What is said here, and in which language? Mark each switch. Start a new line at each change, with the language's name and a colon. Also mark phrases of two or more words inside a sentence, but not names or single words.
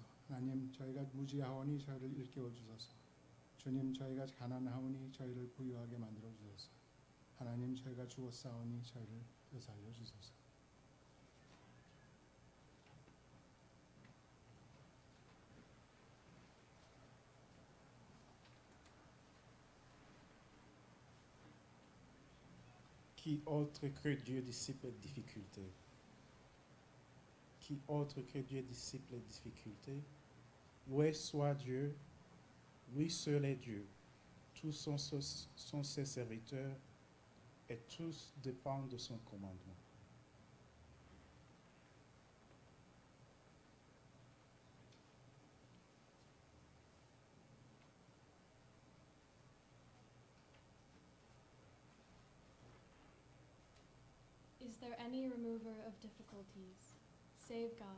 Korean: 하나님, 저희가 무지하오니 저희를 일깨워 주소서. 주님, 저희가 가난하오니 저희를 부유하게 만들어 주소서. 하나님, 저희가 죽었사오니 저희를 되살려 주소서.
French: Qui autre que Dieu dissipe les difficultés? Qui autre que Dieu dissipe les difficultés? Loué soit Dieu, lui seul est Dieu. Tous sont ses serviteurs et tous dépendent de son commandement.
English: Is there any remover of difficulties, save God?